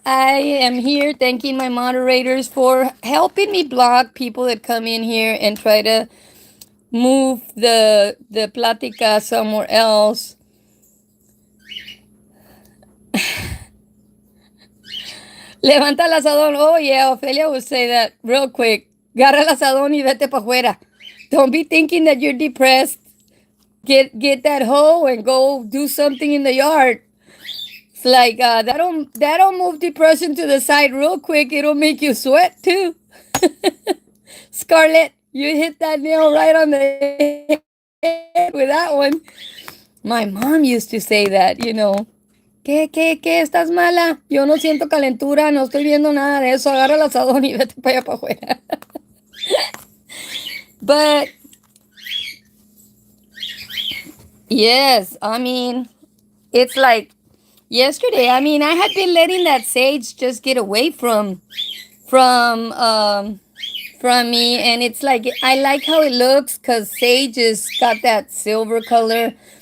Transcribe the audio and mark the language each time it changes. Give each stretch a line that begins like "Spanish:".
English: I am here thanking my moderators for helping me block people that come in here and try to move the plática somewhere else. Levanta el asadón. Oh, yeah, Ophelia would say that real quick.
Spanish: Agarra el asadón y vete para afuera.
English: Don't be thinking that you're depressed. Get that hoe and go do something in the yard. It's like that'll move depression to the side real quick. It'll make you sweat too. Scarlett, you hit that nail right on the head with that one. My mom used to say that. ¿Qué? ¿Estás mala?
Spanish: Yo no siento calentura, no estoy viendo nada de eso. Agarra el asadón y vete para allá para afuera.
English: But, yes, it's like yesterday. I had been letting that sage just get away from me, and it's like, I like how it looks because sage has got that silver color.